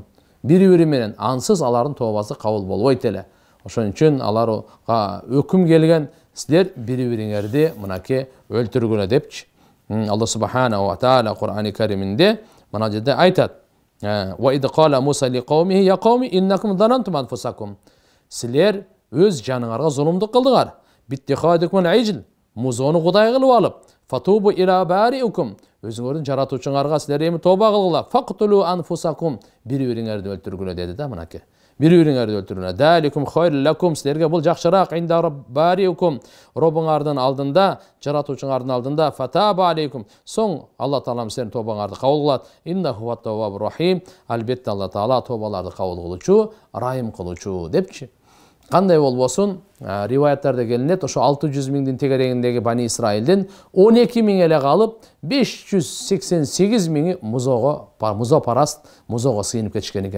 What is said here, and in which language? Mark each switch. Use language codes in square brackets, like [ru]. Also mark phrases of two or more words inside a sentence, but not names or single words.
[ky] Бири-бири менен, ансыз алардын тобасы кабыл болбойт эле. Ошон үчүн аларга өкүм келген: силер бири-бириңерди мынакей өлтүргүлө депчи. [ar] الله سبحانه وتعالى [ky] Кур'ани Кариминде мына жерде айтат: [ar] "وإذ قال موسى لقومه يا قوم إنكم ظلمتم أنفسكم." [ky] Силер өз жаныңарга зулумдук кылдыңар. [ar] باتخاذكم العجل, [ky] музону кудай кылып алып, [ar] فتوبوا إلى بارئكم, [ky] өзүңөрдүн жаратуучуңарга силер эми тоба кылгыла. [ar] فاقتلوا أنفسكم, [ky] бири-бириңерди өлтүргүлө деди да мынакей. Бири-бириңерди өлтүргүлө. [ar] ذلكم خير لكم, [ky] силерге бул жакшыраак [ar] عند بارئكم, [ky] Роббуңардын алдында, жаратуучуңардын алдында. [ar] فتاب عليكم, [ky] соң Алла Таалам силердин тобаңарды кабыл кылат. [ar] إنه هو التواب الرحيم, [ky] албетте Алла Таала тобаларды кабыл кылуучу, райым кылуучу депчи. Кандай болбосун, риваяттарда келинет, ошо 600 миңдин тегерегиндеги Бани Исраилдин 12 миң эле калып, 588 миңи музо параст, музого сыйынып кетишкен экен.